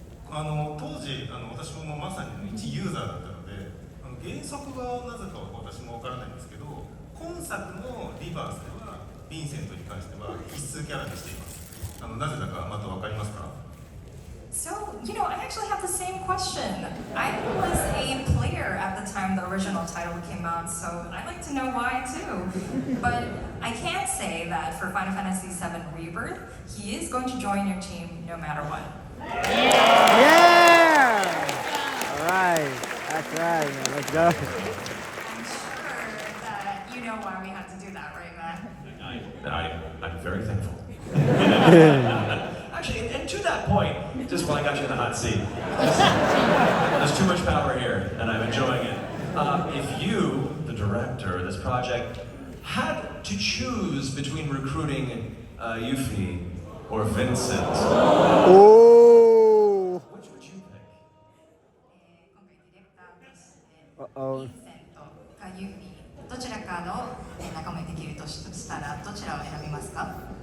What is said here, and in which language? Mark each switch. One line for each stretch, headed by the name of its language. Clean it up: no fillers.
Japanese: 当時私もまさに一ユーザーだったので原則はなぜか私もわからないんですけど今作のリバースではヴィンセントに関しては必須キャラにしています。なぜだかまたわかりますか？
English: So, I actually have the same question. I was a player at the time the original title came out, so I'd like to know why too. But I can say that for Final Fantasy VII Rebirth, he is going to join your team no matter what. Yeah! Alright, that's right, man. Let's go. I'm sure that you know why we had to do that, right, Matt? I'm very thankful. Actually, and to that point, just while I got you in the hot seat, there's too much power here, and I'm enjoying it. If you, the director of this project, had to choose between recruiting Yuffie or Vincent, Oh! which would you pick?
Japanese: 今回ディレクターとしてヴ
English: Uh-oh.
Japanese: ィンセントかユーフィーどちらかの仲間にできるとしたらどちらを選びますか？